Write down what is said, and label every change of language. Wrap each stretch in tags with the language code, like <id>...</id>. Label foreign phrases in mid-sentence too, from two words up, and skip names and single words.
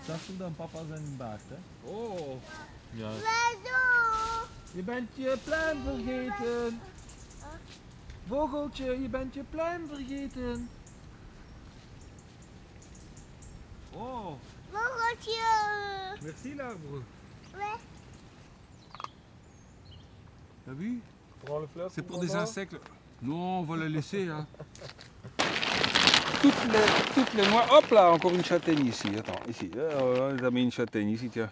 <nl>Zachter dan papa zijn baard, hè? Oh! Ja.</nl> <fr>Oiseau.</fr> <nl>Je bent je pluim vergeten! Vogeltje, je bent je pluim vergeten! Oh! Vogeltje.</nl> <fr>Merci l'arbre! Ouais. T'as vu? Prends le fleur. C'est pour des insectes. Non, on va le laisser, hein. Toutes les noix. Hop là, encore une châtaigne ici. Attends, ici. On a mis une châtaigne ici, tiens.</fr>